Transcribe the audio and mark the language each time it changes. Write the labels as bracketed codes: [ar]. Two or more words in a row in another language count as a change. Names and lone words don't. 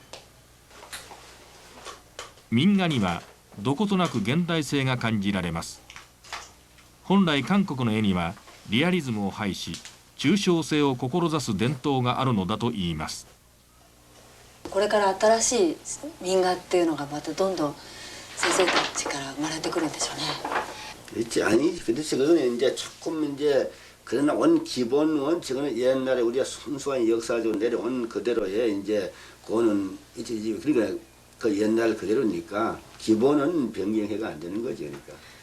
[ja] 民画にはどことなく現代性が感じられます。本来韓国の絵にはリアリズムを排し、抽象性を志す伝統があるのだと言います。これから新しい民画っていうのがまたどんどん先生たちから生まれてくるんでしょうね。 [ko] 그렇지 아니 그렇지 그거는 이제 조금 이제 그러나 원 기본 원칙은 옛날에 우리가 순수한 역사적으로 내려온 그대로의 이제 그거는 이제 그러니까 그 옛날 그대로니까 기본은 변경해가 안 되는 거지 그러니까.